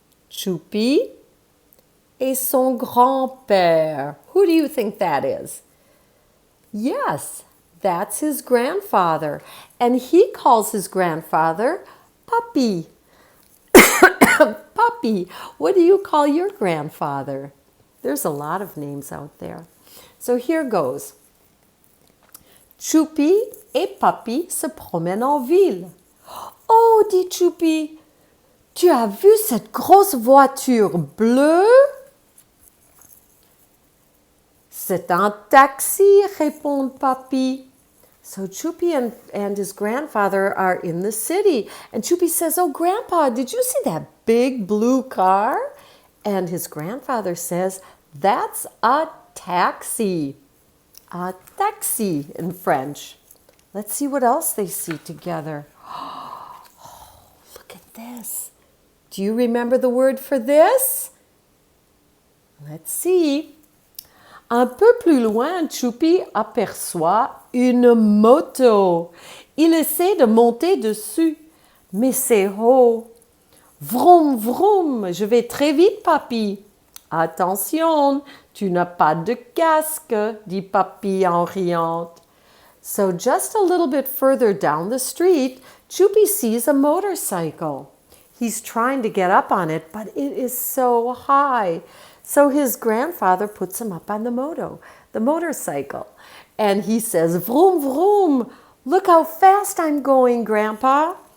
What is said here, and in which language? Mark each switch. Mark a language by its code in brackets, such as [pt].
[fr] Choupi et son grand-père. [en] Who do you think that is? Yes, that's his grandfather. And he calls his grandfather Papi. Papi, what do you call your grandfather? There's a lot of names out there. So here goes. [fr] Choupi et Papi se promènent en ville. Oh, dit Choupi, tu as vu cette grosse voiture bleue? C'est un taxi, répond Papi. [en] So Choupi and his grandfather are in the city. And Choupi says, oh, Grandpa, did you see that big blue car? And his grandfather says, that's a taxi. A taxi in French. Let's see what else they see together. Oh, look at this. Do you remember the word for this? Let's see. Un peu plus loin, Choupi aperçoit une moto. Il essaie de monter dessus, mais c'est haut. Vroom, vroom, je vais très vite, Papi. Attention, tu n'as pas de casque, dit Papi en riant. So just a little bit further down the street, Choupi sees a motorcycle. He's trying to get up on it, but it is so high. So his grandfather puts him up on the motorcycle. And he says, vroom, vroom, look how fast I'm going, Grandpa.